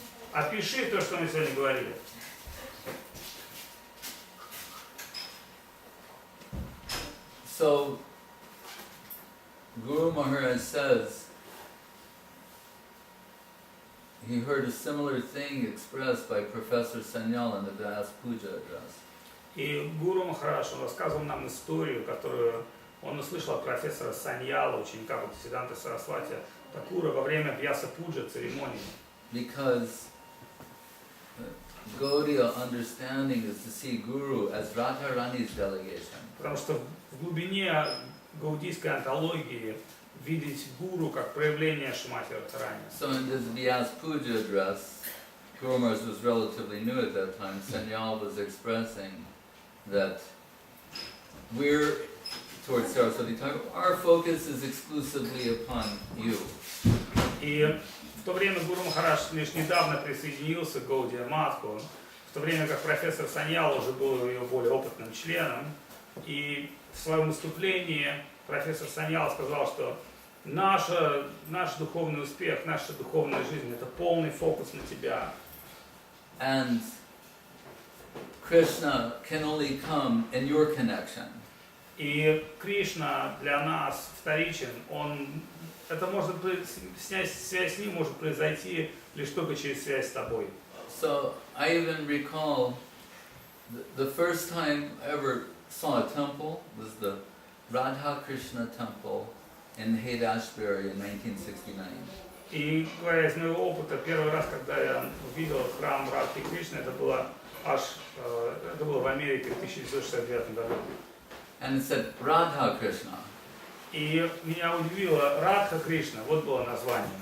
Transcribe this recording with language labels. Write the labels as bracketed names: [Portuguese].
[Russian] Опиши то, что мы сегодня говорили. [English] So, Guru Maharaj says, he heard a similar thing expressed by Professor Sanyal in the Vyas Puja address. [Russian] И Гуру Махарадж, он рассказывал нам историю, которую он услышал от профессора Саньяла, ученика Бхактисиданты Сарасвати Такура, во время Вьяса Пуджа церемонии. [English] Because Gaudiya understanding is to see Guru as Radharani's delegation. [Russian] Потому что в глубине гаудийской антологии видеть гуру как проявление Шримати Радхарани. [English] So in this Vyas Puja address, Guru Maharaj was relatively new at that time. Sanyal was expressing that we're towards Saraswati Thakur, our focus is exclusively upon you. [Russian] И в то время Гуру Махарадж лишь недавно присоединился к Гаудия Матху, в то время как профессор Саньял уже был ее более опытным членом. И в своем выступлении профессор Саньял сказал, что наш духовный успех, наша духовная жизнь — это полный фокус на тебя. [English] And Krishna can only come in your connection. [Russian] И Кришна для нас вторичен. Это может связь с ним может произойти лишь только через связь с тобой. [English] So I even recall the first time I ever saw a temple was the Radha Krishna temple in Haight-Ashbury in 1969. [Russian] И говоря из моего опыта, первый раз, когда я увидел храм Радхи Кришны, это было в Америке в 1969 году. [English] And it said Radha Krishna. [Russian] И меня удивило Радха Кришна, вот было название.